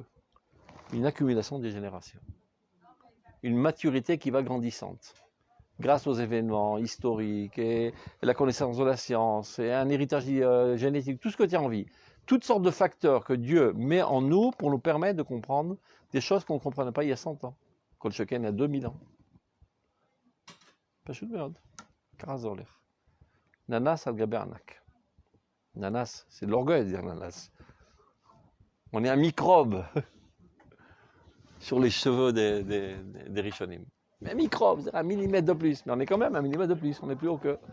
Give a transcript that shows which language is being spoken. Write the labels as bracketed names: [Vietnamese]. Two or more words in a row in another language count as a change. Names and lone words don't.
[French] Une accumulation des générations. Une maturité qui va grandissante. Grâce aux événements historiques et la connaissance de la science et un héritage génétique, tout ce que tu as envie. Toutes sortes de facteurs que Dieu met en nous pour nous permettre de comprendre des choses qu'on ne comprenait pas il y a 100 ans. [Hebrew] כל שכן [French] il y a 2000 ans. [Hebrew] פשוט מאוד. Karazolech. ננס על גבי ענק. [French] Nanas, c'est de l'orgueil de dire nanas. On est un microbe sur les cheveux des Rishonim. Mais un microbe, c'est 1 millimètre de plus. Mais on est quand même 1 millimètre de plus, on est plus haut qu'eux.